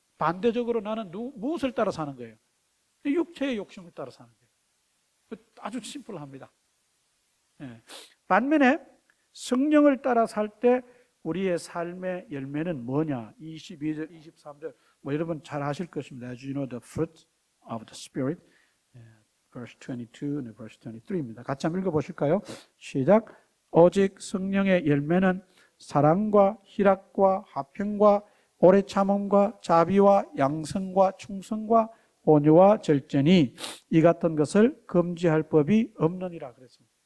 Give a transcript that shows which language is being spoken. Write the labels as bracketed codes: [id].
[ko] 반대적으로 나는 무엇을 따라 사는 거예요? 육체의 욕심을 따라 사는 거예요. 아주 심플합니다. 예. 반면에 성령을 따라 살 때 우리의 삶의 열매는 뭐냐? 22절, 23절 뭐 여러분 잘 아실 것입니다. [en] As you know the fruit of the Spirit, verse 22 and verse 23입니다. [ko] 같이 한번 읽어보실까요? 시작. 오직 성령의 열매는 사랑과 희락과 화평과 오래 참음과 자비와 양성과 충성과 온유와 절제니 이 같은 것을 금지할 법이 없느니라 그랬습니다.